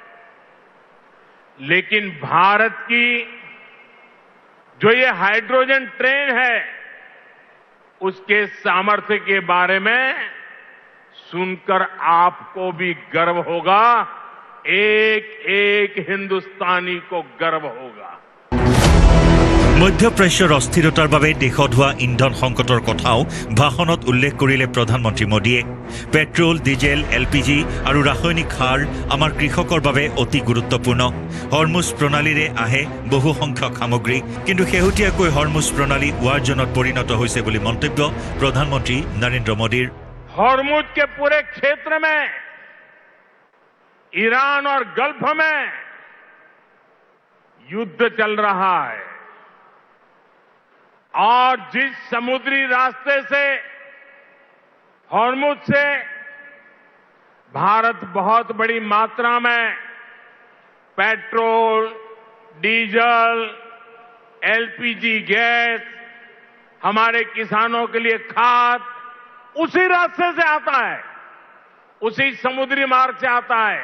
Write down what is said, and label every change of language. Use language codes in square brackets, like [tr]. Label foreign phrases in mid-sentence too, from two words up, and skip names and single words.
[hi] लेकिन भारत की जो ये हाइड्रोजन ट्रेन है उसके सामर्थ्य के बारे में सुनकर आपको भी गर्व होगा, एक एक हिंदुस्तानी को गर्व होगा। [as] মধ্যপ্ৰাচ্যৰ অস্থিৰতাৰ বাবে দেশত হোৱা ইন্ধন সংকটৰ কথাও ভাষণত উল্লেখ কৰিলে প্ৰধানমন্ত্ৰী মোদীয়ে। পেট্ৰল, ডিজেল, LPG আৰু ৰাসায়নিক সাৰ আমাৰ কৃষকৰ বাবে অতি গুৰুত্বপূৰ্ণ। হৰমুজ প্ৰণালীৰে আহে বহু সংখ্যক সামগ্ৰী, কিন্তু শেহতীয়াকৈ হৰমুজ প্ৰণালী ৱাৰ জোনত পৰিণত হৈছে বুলি মন্তব্য প্ৰধানমন্ত্ৰী নৰেন্দ্ৰ মোদীৰ। [hi] हॉर्मुज के पूरे क्षेत्र में, ईरान और गल्फ में युद्ध चल रहा है, और जिस समुद्री रास्ते से हॉर्मुज से भारत बहुत बड़ी मात्रा में पेट्रोल, डीजल, LPG गैस, हमारे किसानों के लिए खाद उसी रास्ते से आता है, उसी समुद्री मार्ग से आता है।